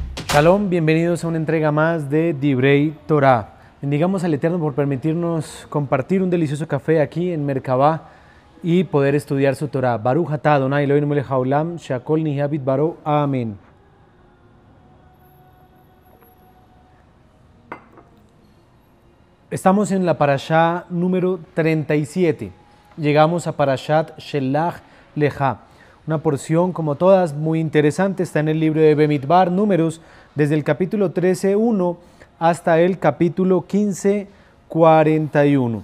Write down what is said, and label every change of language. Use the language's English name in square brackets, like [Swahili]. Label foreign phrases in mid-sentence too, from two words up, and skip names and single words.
[Spanish] Shalom, bienvenidos a una entrega más de Divrei Torah. Bendigamos al Eterno por permitirnos compartir un delicioso café aquí en Merkabah y poder estudiar su Torah. [Hebrew] ברוך אתה אדוני אלוהינו מלך העולם שהכל נהיה בדברו. [Spanish] Amén. Estamos en la parashá número 37. Llegamos a parashat Shelach Lecha. Una porción, como todas, muy interesante. Está en el libro de Bemidbar, Números, desde el capítulo 13:1 hasta el capítulo 15:41.